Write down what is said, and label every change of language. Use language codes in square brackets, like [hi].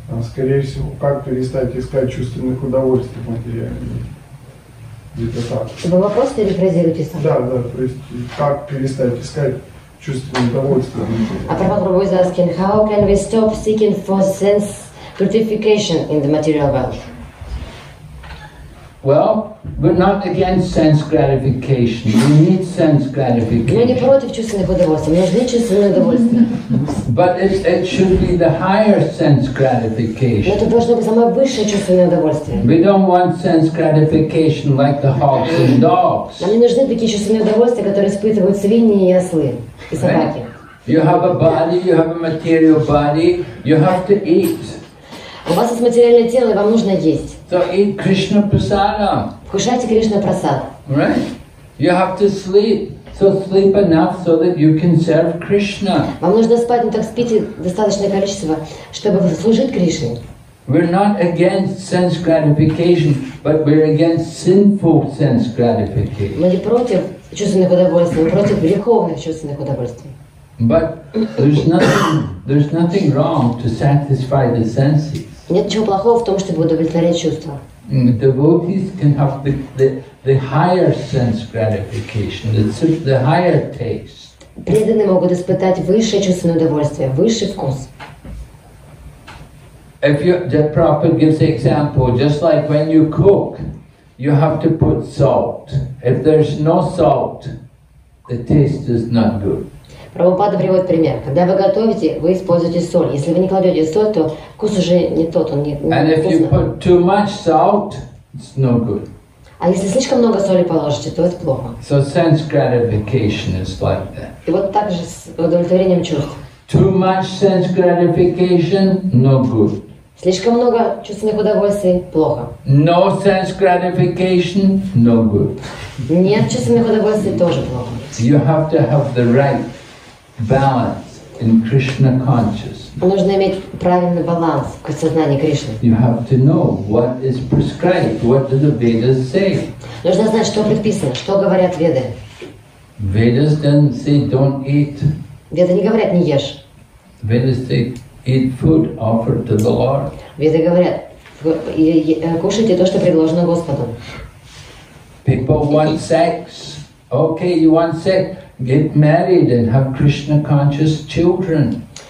[ru] Скорее всего, как перестать искать чувственных удовольствий в материальном мире. Где-то так. Вы вопрос перефразируйте сам. Да, то есть как перестать искать чувственные удовольствия в материальном мире. [en] Prabhupada is asking, how can we stop seeking for sense gratification in the material world? Well, we're not against sense gratification. We need sense [ru] Мы не [en] gratification. [ru] против чувственных удовольствий, нужны чувственные удовольствия. [en] But it should be the higher sense [ru] Но [en] gratification. [ru] это должно быть самое высшее чувственное удовольствие. [en] We don't want sense gratification like the hogs and dogs. [ru] Нам не нужны такие чувственные удовольствия, которые испытывают свиньи и ослы, и собаки. [en] You have a body, you have a material body, you have to eat. [ru] У вас есть материальное тело, и вам нужно есть. [en] So eat Krishna prasadam, [ru] Вкушайте Кришна прасад. [en] right? You have to sleep. So sleep enough so that you can serve Krishna. [ru] Вам нужно спать, но так спите достаточное количество, чтобы служить Кришне. [en] We're not against sense gratification, but we're against sinful sense gratification. [ru] Мы не против чувственных удовольствий, мы против греховных чувственных удовольствий. [en] But there's nothing wrong to satisfy the senses. [ru] Нет ничего плохого в том, чтобы удовлетворять чувства. [en] Devotees can have the higher sense gratification, the higher taste. [ru] Преданные могут испытать высшее чувственное удовольствие, высший вкус. [en] The Prabhupada gives the example, just like when you cook, you have to put salt. If there's no salt, the taste is not good. [ru] Прабхупада приводит пример. Когда вы готовите, вы используете соль. Если вы не кладете соль, то вкус уже не тот, он не [en] And if you [ru] вкусный. [en] put too much salt, it's no good. [ru] А если слишком много соли положите, то это плохо. [en] So sense gratification is like that. [ru] И вот так же с удовлетворением чувств. [en] Too much sense gratification, no good. [ru] Слишком много чувственных удовольствий – плохо. [en] No sense gratification, no good. [ru] Нет чувственных удовольствий – тоже плохо. [en] You have to have the right balance in Krishna consciousness. [ru] Нужно иметь правильный баланс в сознании Кришны. [en] You have to know what is prescribed, what do the Vedas say. [ru] Нужно знать, что предписано, что говорят Веды. [en] Vedas don't say don't eat. [ru] Веды не говорят «не ешь». [en] Vedas say eat food offered to the Lord. [ru] Веды говорят «кушайте то, что предложено Господу». [en] People want sex. Okay, you want sex? Get married and have Krishna conscious children.